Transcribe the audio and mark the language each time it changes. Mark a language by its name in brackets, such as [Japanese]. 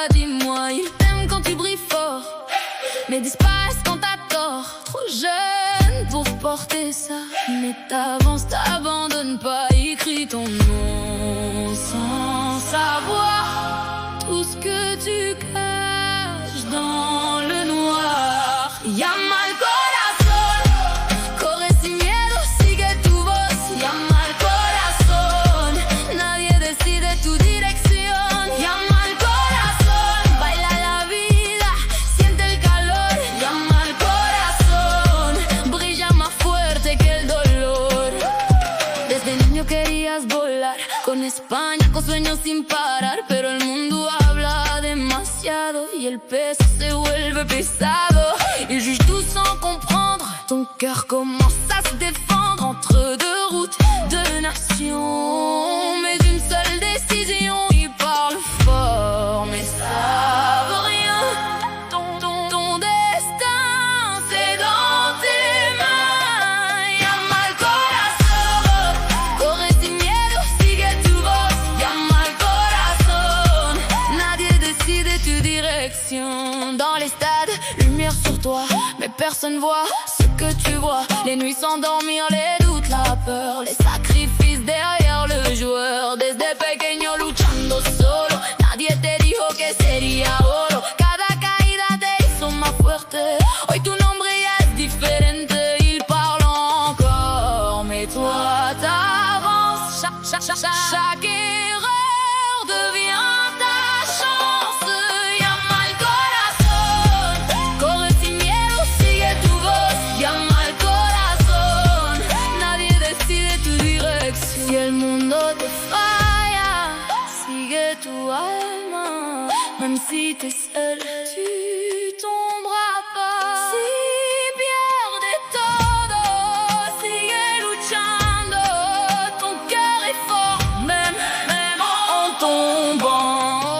[French] Dis-moi, ils t'aiment quand tu brilles fort, mais disparaissent quand t'as tort. Trop jeune pour porter ça, mais t'avances, t'abandonnes pas. Écris ton nom sans savoir tout ce que tu caches dans le noir. [Spanish] Llama al corazón, corre sin miedo, sigue tu voz. Llama al corazón, nadie decide tu dirección. Llama al corazón, baila la vida, siente el calor. Llama al corazón, brilla más fuerte que el dolor. Desde niño querías volar con España, con sueños sin parar, pero el mundo habla demasiado y el peso se vuelve pesado. [French] Ils jugent tout sans comprendre. Ton cœur commence à se défendre entre deux routes, deux nations, mais d'une seule décision. Ils parlent fort, mais savent rien. Ton destin, c'est dans tes mains. [Spanish] Llama al corazón, corre sin miedo, sigue tu voz. Llama al corazón, nadie decide tu direction. [French] Dans les stades, lumière sur toi, mais personne voit ce que tu vois. Les nuits sans dormir, les doutes, la peur, les sacrifices derrière le joueur. [Spanish] Desde pequeño luchando solo, nadie te dijo que sería oro. Cada caída te hizo más fuerte. Hoy tu nombre ya es diferente. [French] Ils parlent encore, mais toi t'avances. Chaque erreur devient ta chance. [Spanish] Llama al corazón, corre sin miedo, sigue tu voz. Llama al corazón, nadie decide tu dirección. Si el mundo te falla, sigue tu alma. [French] Même si t'es seul, tu tomberas pas. [Spanish] Si pierdes todo, sigue luchando. [French] Ton cœur est fort, même en tombant.